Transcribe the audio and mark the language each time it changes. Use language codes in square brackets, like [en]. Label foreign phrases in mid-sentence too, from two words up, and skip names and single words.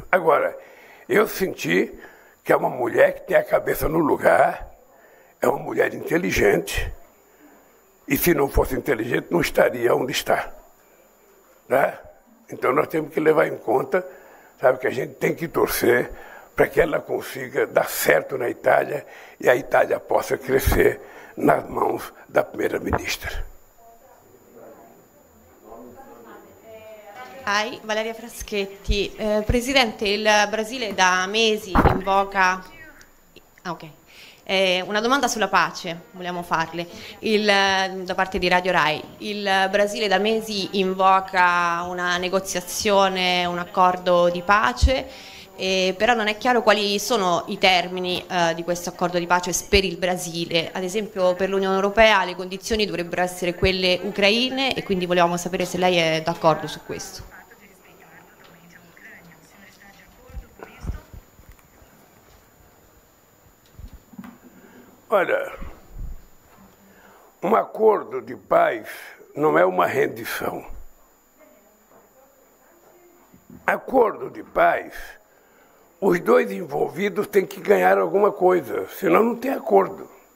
[pt] Agora, eu senti que é uma mulher que tem a cabeça no lugar, é uma mulher inteligente, e se não fosse inteligente, não estaria onde está. Né? Então nós temos que levar em conta, sabe, que a gente tem que torcer para que ela consiga dar certo na Itália e a Itália possa crescer nas mãos da primeira-ministra. Valeria Fraschetti. [it] Presidente, il Brasile da mesi invoca... una domanda sulla pace, vogliamo farle, da parte di Radio Rai. Il Brasile da mesi invoca una negoziazione, un accordo di pace, però non è chiaro quali sono i termini di questo accordo di pace per il Brasile. Ad esempio per l'Unione Europea le condizioni dovrebbero essere quelle ucraine e quindi volevamo sapere se lei è d'accordo su questo. [pt] Olha, um acordo de paz não é uma rendição. Acordo de paz, os dois envolvidos têm que ganhar alguma coisa, senão não tem acordo.